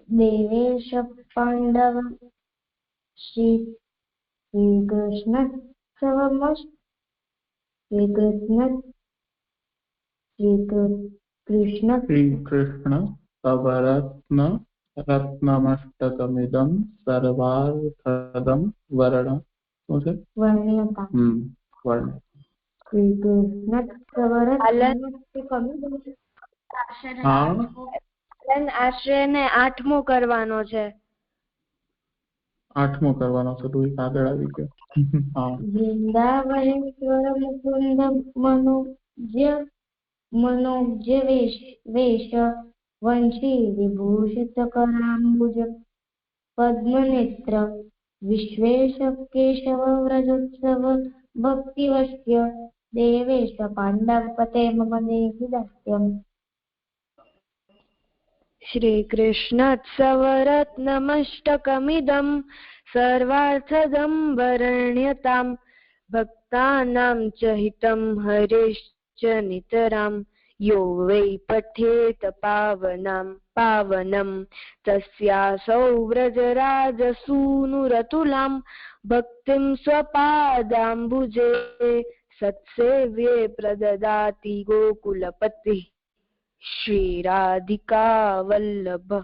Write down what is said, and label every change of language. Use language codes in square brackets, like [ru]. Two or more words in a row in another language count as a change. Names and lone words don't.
[sa] देवेश पांडव श्री कृष्ण श्रीकृष्ण सवरत्न रत्नमष्टकमिदं सर्वार्थदं वर्ण વર્ણ્યતા. वर्ण શ્રીકૃષ્ણ [hi] हाँ [gu] આશ્રય ને 8મો કરવાનો છે. 8મો કરવાનો છે. તું આગળ આવી ગયો. हाँ [sa] वृंदावनेश्वर मुकुंद मनोज्य वेश वंशी विभूषित करांबुज पद्मनेत्र विश्वेश केशव व्रजोत्सव भक्तिवश्य देवेश पांडवपते मम देही दास्यम. श्रीकृष्णोत्सवरत्नमष्टकमिदं सर्वार्थदं वर्ण्यतां भक्तानां च हितं हरेश्च नितरां यो वै पठेत पावनं तस्यासौ व्रजराजसूनुरतुलां भक्तिं स्वपादाम्बुजे सत्सेव्ये प्रददाति गोकुलपतिः श्रीराधिका वल्लभः.